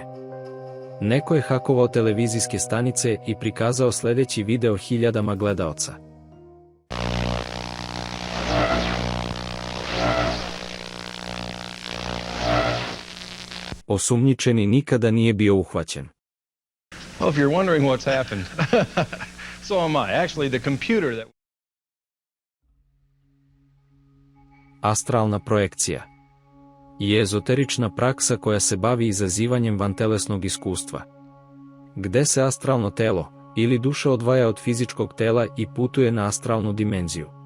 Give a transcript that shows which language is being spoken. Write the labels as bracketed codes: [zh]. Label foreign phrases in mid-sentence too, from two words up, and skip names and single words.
[sr] Neko je hakovao televizijske stanice i prikazao sljedeći video hiljadama gledaoca. Osumnjičeni nikada nije bio uhvaćen. [en] Well, if you're wondering what's happened, so am I. Actually, the computer that... [sr] Astralna projekcija je ezoterična praksa koja se bavi izazivanjem vantelesnog iskustva, gde se astralno telo ili duša odvaja od fizičkog tela i putuje na astralnu dimenziju.